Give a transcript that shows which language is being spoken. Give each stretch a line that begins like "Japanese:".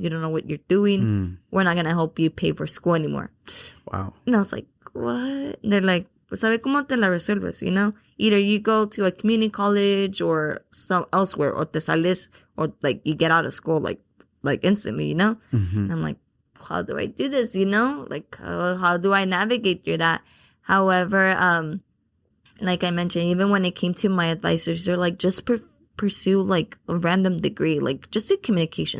English: You don't know what you're doing. We're not going to help you pay for school anymore. Wow. And I was like, what? They're like,
Spanish: ¿sabe cómo te la resuelves?
English: You know? Either you go to a community college or some elsewhere, or
Spanish: te sales,
English: or like you get out of school like instantly, you know? And I'm like, how do I do this? You know? Like, how do I navigate through that? However, like I mentioned, even when it came to my advisors, they're like, just pursue like a random degree, like just do communication.